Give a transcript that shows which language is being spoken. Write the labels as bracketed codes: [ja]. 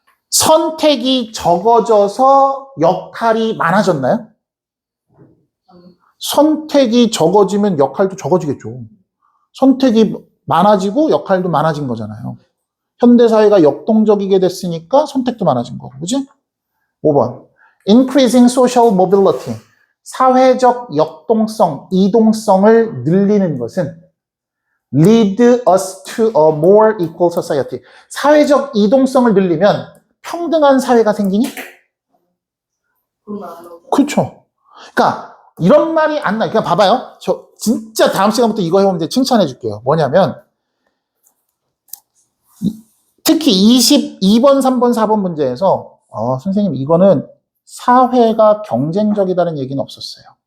[ko] 선택이 적어져서 역할이 많아졌나요? 선택이 적어지면 역할도 적어지겠죠. 선택이 많아지고 역할도 많아진 거잖아요. 현대사회가 역동적이게 됐으니까 선택도 많아진 거고, 그지? 5번. [en] Increasing social mobility. [ko] 사회적 역동성, 이동성을 늘리는 것은 [en] lead us to a more equal society. [ko] 사회적 이동성을 늘리면 평등한 사회가 생기니? 그렇죠. 그러니까 이런 말이 안 나. 그러니까 봐봐요. 저 진짜 다음 시간부터 이거 해보면 이제 칭찬해 줄게요. 뭐냐면 특히 22번, 3번, 4번 문제에서 선생님 이거는 사회가 경쟁적이라는 얘기는 없었어요.